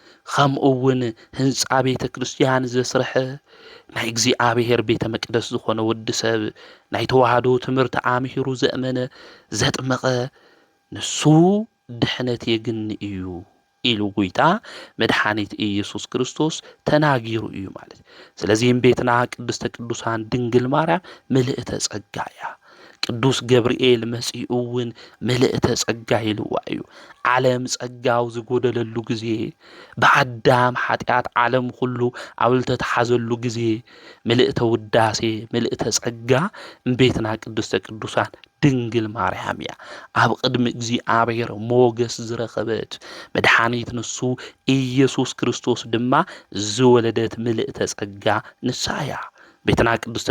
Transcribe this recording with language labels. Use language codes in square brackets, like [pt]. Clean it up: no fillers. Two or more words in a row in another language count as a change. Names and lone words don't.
[ti] ከምኡውን ህንፃ ቤተ ክርስቲያን ዘስርሐ ናይ እግዚኣብሔር ቤተ መቅደስ ዝኾነ ወዲ ሰብ ናይ ተዋህዶ ትምህርቲ ኣምሂሩ ዘእመነ ዘጥመቐ ንሱ ድሕነት የግኒ እዩ ኢሉ ጎይታ መድኃኒት ኢየሱስ ክርስቶስ ተናጊሩ እዩ ማለት። ስለዚ ቤትና ቅድስተ ቅዱሳን ድንግል ማርያም ምልእተ ጸጋ እያ። ቅዱስ ገብርኤል መጺኡውን ምልእተ ጸጋ ኢልዋ እዩ። ዓለም ጸጋው ዝጎደለሉ ጊዜ ብኣዳም ኃጢአት ዓለም ሁሉ ኣብልተ ተሓዘሉ ጊዜ ምልእተ ውዳሴ ምልእተ ጸጋ ቤትና ቅድስተ ቅዱሳን ድንግል ማርያም እያ። ኣብ ቅድሚ እግዚኣብሔር ሞገስ ዝረኸበት መድኃኒት ንሱ ኢየሱስ ክርስቶስ ድማ ዝወለደት ምልእተ ጸጋ ንሳ እያ። ቤትና ቅድስተ